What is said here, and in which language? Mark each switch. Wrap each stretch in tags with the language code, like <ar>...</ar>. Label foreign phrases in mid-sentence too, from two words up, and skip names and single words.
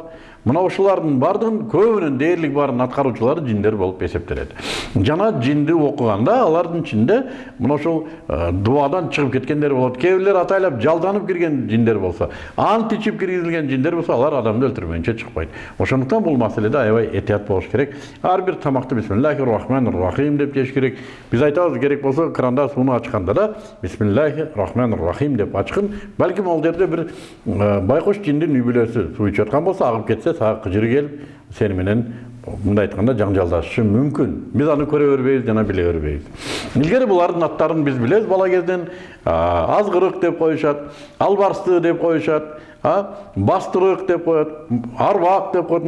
<ky>Мына ушулардын бардыгын көбүнүн дээрлик барын аткаруучулары жиндер болуп эсептелет. Жана жинди окуганда алардын ичинде мына ушул дуадан чыгып кеткендер болот. Кээ бирлер атайлап жалданып кирген жиндер болсо, ант ичип киргизилген жиндер болсо, алар адамды өлтүрмөйүнчө чыкпайт. Ошондуктан бул маселеде аябай этият болуш керек. Ар бир тамакты</ky> <ar>بسم الله الرحمن الرحيم</ar> <ky>деп жеш керек. Биз айтабыз, керек болсо кранда сууну ачканда да</ky> <ar>بسم الله الرحمن الرحيم</ar> <ky>деп ачкын. Балким ал жерде бир байкош жиндин үй бүлөсү суу ичип аткан болсо, агып кетсе, сага кыжыры келип, сени менен мындай айтканда жаңжалдашышы мүмкүн. Биз аны көрө бербейбиз, жана биле бербейбиз. Илгери булардын аттарын биз билебиз бала кезден. Азгырык деп коюшат, албарсты деп коюшат, бастырык деп коет, арбак деп коет.</ky>